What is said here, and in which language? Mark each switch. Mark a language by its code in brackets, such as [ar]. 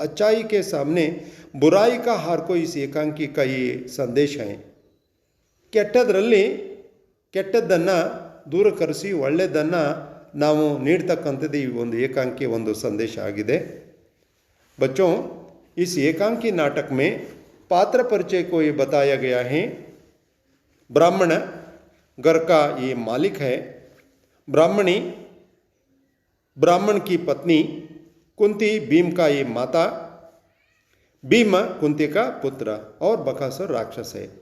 [hi] अच्छाई के सामने बुराई का हार को इस एकांकी का ये ಸಂದೇಶ है। [kn] ಕೆಟ್ಟದರಲ್ಲಿ ಕೆಟ್ಟದ್ದನ್ನು ದೂರಕರಿಸಿ ಒಳ್ಳೆಯದನ್ನು ನಾವು ನೀಡ್ತಕ್ಕಂಥದ್ದು ಈ ಒಂದು ಏಕಾಂಕಿ ಒಂದು ಸಂದೇಶ ಆಗಿದೆ। [hi] बच्चों, इस एकांकी नाटक में पात्र परिचय को ये बताया गया है। ब्राह्मण घर का ये मालिक है, ब्राह्मणी ब्राह्मण की पत्नी, कुंती भीम का ये माता, भीम कुंती का पुत्र और बकासुर राक्षस है।